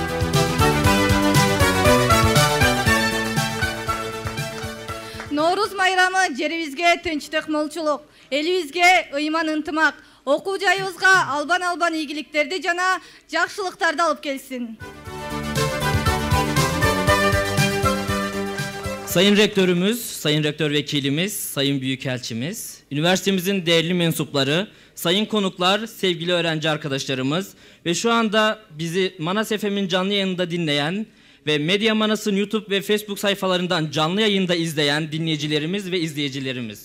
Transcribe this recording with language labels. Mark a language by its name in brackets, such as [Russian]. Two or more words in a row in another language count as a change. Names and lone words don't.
[Kyrgyz] Норуз майрамы жерибизге тынчтык, молчулук, элибизге ыйман, ынтымак, окуу жайыбызга албан ийгиликтерди жана жакшылыктарды алып келсин. [Turkish] Sayın Rektörümüz, Sayın Rektör Vekilimiz, Sayın Büyükelçimiz, üniversitemizin değerli mensupları, sayın konuklar, sevgili öğrenci arkadaşlarımız ve şu anda bizi Manas FM'in canlı yayında dinleyen ve Medya Manas'ın YouTube ve Facebook sayfalarından canlı yayında izleyen dinleyicilerimiz ve izleyicilerimiz.